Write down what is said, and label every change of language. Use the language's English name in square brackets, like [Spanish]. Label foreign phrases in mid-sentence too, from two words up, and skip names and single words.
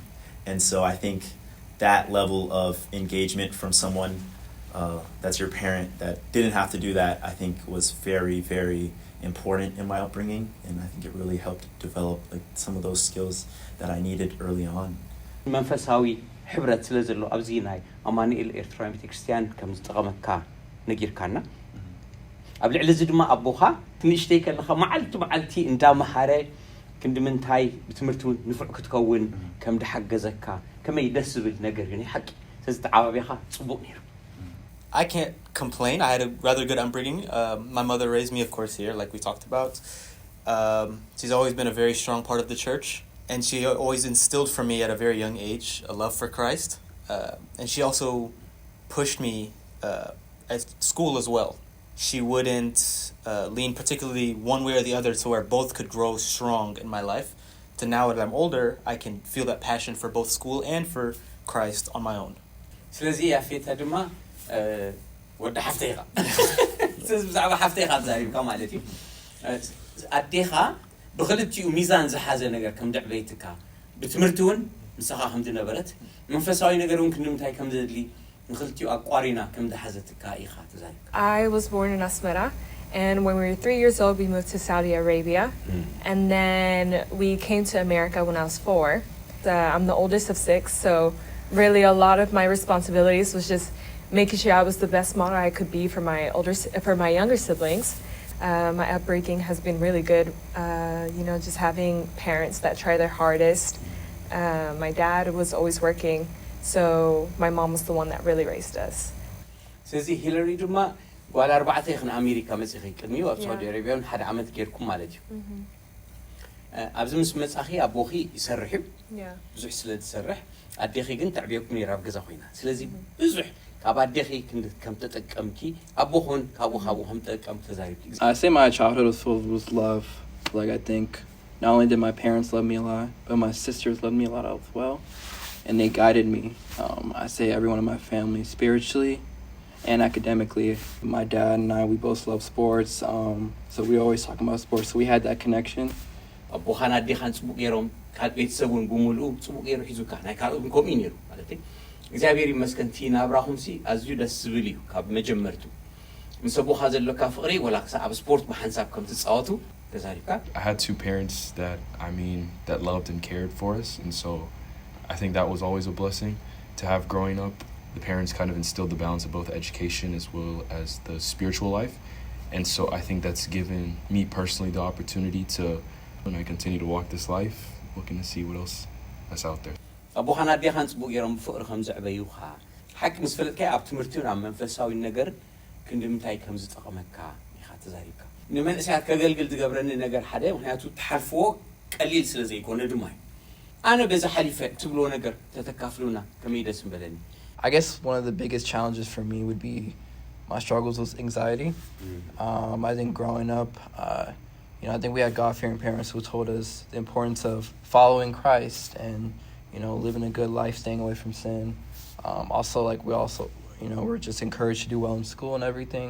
[English] And so I think that level of engagement from someone that's your parent that didn't have to do that, I think was very, very important in my upbringing, and I think it really helped develop like some of those skills that I needed early on. [Tigrinya] መንፈሳዊ ሕብረት ስለዘሎ ኣብዚ ናይ ኣማኑኤል ኤርትራዊ ቤተክርስትያን ከም ዝጠቐመካ ነጊርካና ኣብ ልዕሊ እዚ ድማ ኣቦኻ ትንሽተይ ከለኻ መዓልቲ እንዳመሃረ ክንድምንታይ ብትምህርቲ ንፍዕ ክትከውን ከም ድሓገዘካ ከመይ ደስ ዝብል ነገር እዩ ሓቂ ስለዝተዓባቢኻ ጽቡቕ ነይሩ [English] I can't complain. I had a rather good upbringing. My mother raised me, of course, here, like we talked about. She's always been a very strong part of the church, and she always instilled for me at a very young age a love for Christ. And she also pushed me at school as well. She wouldn't lean particularly one way or the other to where both could grow strong in my life. To now that I'm older, I can feel that passion for both school and for Christ on my own. [Tigrinya] ስለዚህ ያፌታ ድማ ወደ ሓፍቴኻ ብዛዕባ ሓፍቴኻ ዛሪብካ ማለት እዩ ኣዴኻ ብክልቲኡ ሚዛን ዝሓዘ ነገር ከም ደዕበይትካ ብትምህርቲ እውን ንስኻ ከም ዝነበረት መንፈሳዊ ነገር እውን ክንምታይ ከም ዘድሊ ንክልቲኡ ኣቋሪና ከም ዝሓዘትካ ኢኻ ተዛሪብካ [English] I was born in Asmara, and when we were 3 years old we moved to Saudi Arabia, and then we came to America when I was 4. I'm the oldest of 6, so really a lot of my responsibilities was just making sure I was the best model I could be for my younger siblings. My upbringing has been really good, just having parents that try their hardest. My dad was always working, so my mom was the one that really raised us. [Tigrinya] ስለዚህ ሂለሪ ድማ ጓል 4 ይኽን ኣሜሪካ መጽኺ ቅድሚ ኣብ ሳውዲ አረቢያ ሓደ ዓመት ጌርኩም ማለት እዩ ኣብዚ ምስ መጽኺ ኣቦኺ ይሰርሕ ብዙሕ ስለ ዝሰርሕ ኣዴኺ ግን ተዕብየኩም ነይራ ኣብ ገዛ ኮይና ስለዚህ ብዙሕ ካብ ኣዴኺ ከም ተጠቀምኪ ኣቦኹን ካብኡ ከም ተጠቀምክ ተዛሪብኪ [English] I say my childhood was filled with love. Like I think not only did my parents love me a lot, but my sisters loved me a lot as well, and they guided me. I say everyone in my family spiritually and academically. My dad and I, we both love sports, so we always talk about sports, so we had that connection. [Tigrinya] ኣቦኻን ኣዴኻን ጽቡቕ ጌሮም ካብ ቤተሰቡን ብምሉኡ ጽቡቕ ጌሩ ሒዙካ ናይ ካልኦትን ከምኡ ነይሩ ማለት እዩ እግዚአብሔር ይመስገን ቲ ናብራኹም ኣዝዩ ደስ ዝብል እዩ ካብ መጀመርቱ ምስ ኣቦኻ ዘለካ ፍቕሪ ወላ ክሳብ ስፖርት ብሓንሳብ ከም ትጻወቱ ተዛሪብካ [English] I had two parents that loved and cared for us, and so I think that was always a blessing to have growing up. The parents kind of instilled the balance of both education as well as the spiritual life, and so I think that's given me personally the opportunity to, when I continue to walk this life, looking to see what else that's out there. [Tigrinya] ኣቦኻን ኣዴኻን ጽቡቕ ጌሮም ፍቕሪ ከም ዘዕበዩኻ ሓቂ ምስ ፈለጥካ ኣብ ትምህርቲውን ኣብ መንፈሳዊ ነገር ክንድምታይ ከም ዝጠቕመካ ኢኻ ተዛሪብካ ንመንእሰያት ከገልግል ዝገብረኒ ነገር ሓደ ምክንያቱ ተሓልፍዎ ቀሊል ስለ ዘይኮነ ድማ ኣነ በዛ ሓሊፈ ትብሎ ነገር ተተካፍሉና ከመይ ደስ በለኒ [English] I guess one of the biggest challenges for me would be my struggles with anxiety. I think growing up, I think we had God-fearing parents who told us the importance of following Christ and living a good life, staying away from sin. We're just encouraged to do well in school and everything.